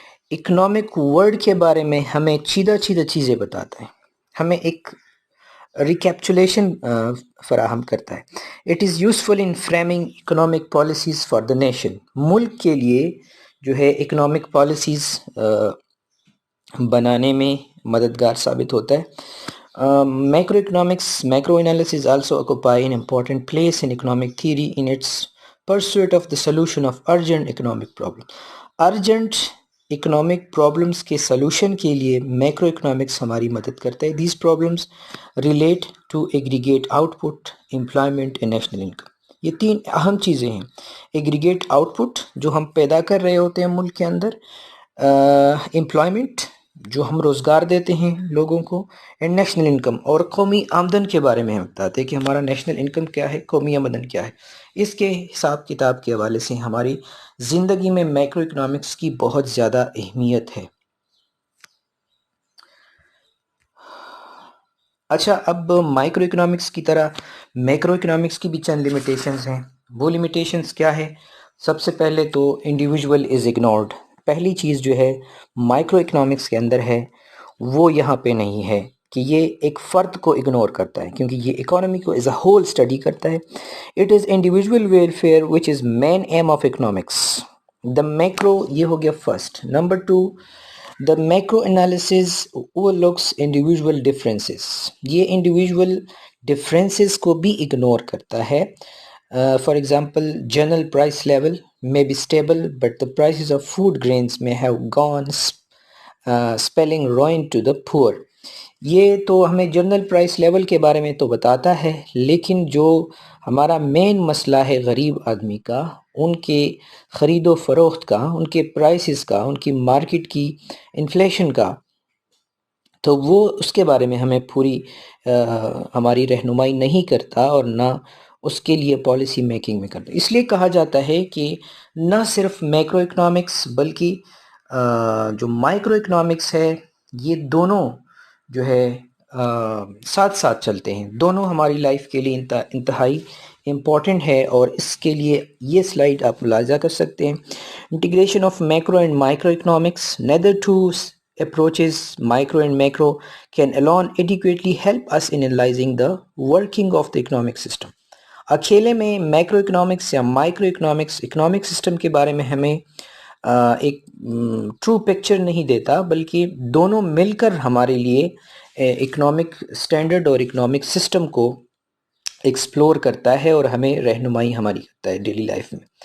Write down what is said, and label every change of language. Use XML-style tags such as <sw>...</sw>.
<ur>Economic world کے بارے میں ہمیں چیدہ چیزیں بتاتا ہے، ہمیں ایک ریکیپچولیشن فراہم کرتا ہے.</ur> <en>It is useful in framing economic policies for the nation.</en> <ur>ملک کے لیے جو ہے اکنامک پالیسیز بنانے میں مددگار ثابت ہوتا ہے.</ur> <en>Macro economics, macro analysis also occupy an important place in economic theory in its pursuit of the solution of urgent economic problem. Urgent</en> <ur>economic problems کے سلوشن کے لیے میکرو اکنامکس ہماری مدد کرتا ہے.</ur> <en>These problems relate to aggregate output, employment and national income.</en> <ur>یہ تین اہم چیزیں ہیں. ایگریگیٹ آؤٹ پٹ جو ہم پیدا کر رہے ہوتے ہیں ملک کے اندر، امپلائمنٹ جو ہم روزگار دیتے ہیں لوگوں کو، اینڈ نیشنل انکم اور قومی آمدن کے بارے میں ہم بتاتے ہیں کہ ہمارا نیشنل انکم کیا ہے، قومی آمدن کیا ہے. اس کے حساب کتاب کے حوالے سے ہماری زندگی میں میکرو اکنامکس کی بہت زیادہ اہمیت ہے. اچھا، اب مائکرو اکنامکس کی طرح میکرو اکنامکس کی بھی چند لمیٹیشنز ہیں. وہ لمیٹیشنز کیا ہے؟ سب سے پہلے تو</ur> <en>Individual is ignored.</en> <ur>پہلی چیز جو ہے مائکرو اکنامکس کے اندر ہے وہ یہاں پہ نہیں ہے کہ یہ ایک فرد کو اگنور کرتا ہے، کیونکہ یہ اکانومی کو</ur> <en>as a whole</en> <ur>اسٹڈی کرتا ہے.</ur> <en>It is individual welfare which is main aim of economics. The macro</en> <ur>یہ ہو گیا</ur> <en>First. Number two, the macro analysis overlooks individual differences.</en> <ur>یہ انڈیویژول ڈفرینسز کو بھی اگنور کرتا ہے.</ur> <en>For example, general price level may be stable but the prices of food grains may have gone spelling ruin to the poor.</en> <ur>یہ تو ہمیں general price level کے بارے میں تو بتاتا ہے، لیکن جو ہمارا مین مسئلہ ہے غریب آدمی کا، ان کے خرید و فروخت کا، ان کے پرائسز کا، ان کی مارکیٹ کی انفلیشن کا، تو وہ اس کے بارے میں ہمیں پوری ہماری رہنمائی نہیں کرتا اور نہ اس کے لیے پالیسی میکنگ میں کرتا. اس لیے کہا جاتا ہے کہ نہ صرف میکرو اکنامکس بلکہ جو مائکرو اکنامکس ہے، یہ دونوں جو ہے ساتھ ساتھ چلتے ہیں. دونوں ہماری لائف کے لیے انتہائی امپورٹنٹ ہے، اور اس کے لیے یہ سلائیڈ آپ ملاحظہ کر سکتے ہیں.</ur> <en>Integration of macro and micro economics. Neither two approaches, micro and macro, can alone adequately help us in analyzing the working of the economic system.</en> <ur>اکیلے میں میکرو اکنامکس یا مائکرو اکنامکس اکنامک سسٹم کے بارے میں ہمیں ایک true picture نہیں دیتا، بلکہ دونوں مل کر ہمارے لیے اکنامک سٹینڈرڈ اور اکنامک سسٹم کو ایکسپلور کرتا ہے اور ہمیں رہنمائی ہماری کرتا ہے ڈیلی لائف میں.</ur>